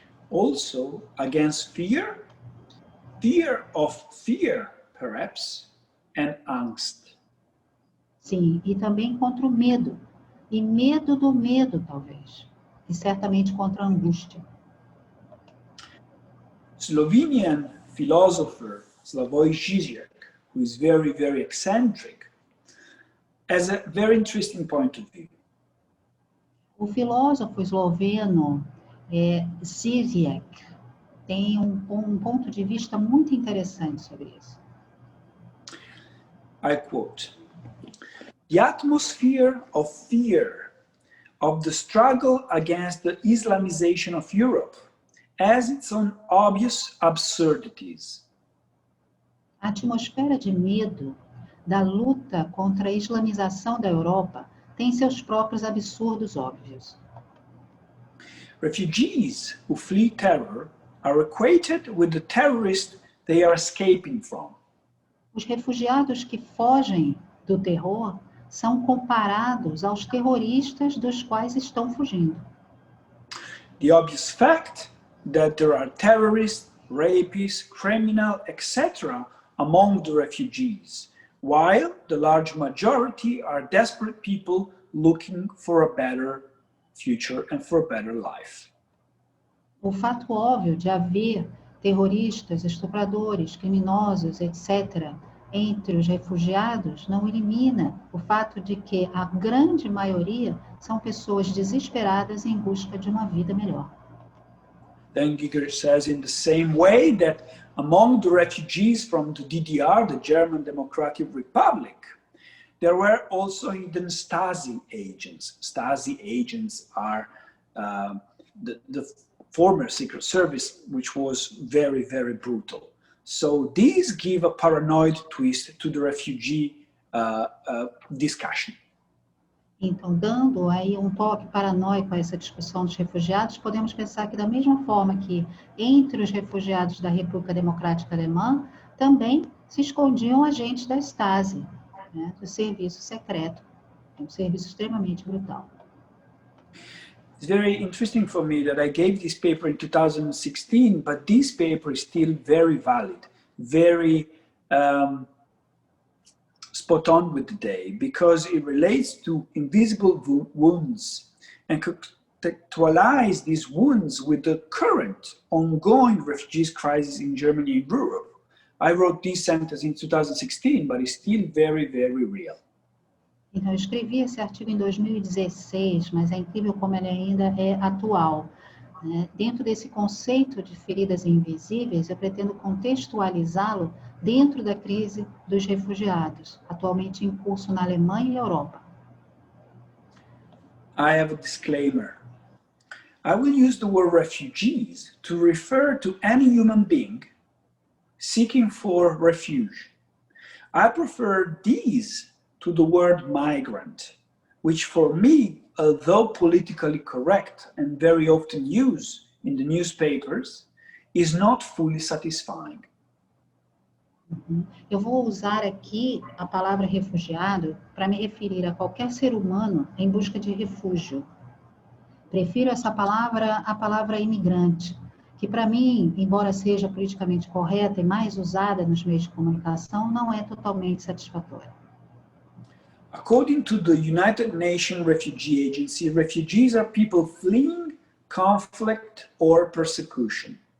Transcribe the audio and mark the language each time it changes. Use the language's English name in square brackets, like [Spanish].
[English] Also against fear, fear of fear, perhaps, and angst. [Portuguese] Sim, e também contra o medo, e medo do medo, talvez, e certamente contra a angústia. [English] Slovenian philosopher Slavoj Žižek, who is very, very eccentric, has a very interesting point of view. [Portuguese] O filósofo esloveno Žižek tem um ponto de vista muito interessante sobre isso. [English] I quote, "The atmosphere of fear of the struggle against the Islamization of Europe has its own obvious absurdities." [Portuguese] A atmosfera de medo da luta contra a islamização da Europa tem seus próprios absurdos óbvios. [English] Refugees who flee terror are equated with the terrorists they are escaping from. [Portuguese] Os refugiados que fogem do terror são comparados aos terroristas dos quais estão fugindo. [English] The obvious fact that there are terrorists, rapists, criminals, etc. among the refugees, while the large majority are desperate people looking for a better future and for a better life. [Portuguese] O fato óbvio de haver terroristas, estupradores, criminosos, etc., entre os refugiados não elimina o fato de que a grande maioria são pessoas desesperadas em busca de uma vida melhor. [English] Then Giger says in the same way that among the refugees from the DDR, the German Democratic Republic, there were also hidden Stasi agents. Stasi agents are the former Secret Service, which was very, very brutal. So these give a paranoid twist to the refugee discussion. [Portuguese] Então, dando aí um toque paranoico a essa discussão dos refugiados, podemos pensar que da mesma forma que entre os refugiados da República Democrática Alemã, também se escondiam agentes da Stasi, né, do serviço secreto, um serviço extremamente brutal. [English] It's very interesting for me that I gave this paper in 2016, but this paper is still very valid, very spot on with the day, because it relates to invisible wounds and contextualize these wounds with the current ongoing refugees crisis in Germany and Europe. I wrote this sentence in 2016, but it's still very, very real. [Portuguese] Então, eu escrevi esse artigo em 2016, mas é incrível como ele ainda é atual. Né? Dentro desse conceito de feridas invisíveis, eu pretendo contextualizá-lo dentro da crise dos refugiados, atualmente em curso na Alemanha e Europa. [English] I have a disclaimer. I will use the word refugees to refer to any human being seeking for refuge. I prefer these to the word migrant, which for me, although politically correct and very often used in the newspapers, is not fully satisfying. [Portuguese] Eu vou usar aqui a palavra refugiado para me referir a qualquer ser humano em busca de refúgio. Prefiro essa palavra à palavra imigrante, que para mim, embora seja politicamente correta e mais usada nos meios de comunicação, não é totalmente satisfatória. [English] According to the United Nations Refugee Agency, refugees are people fleeing conflict or persecution.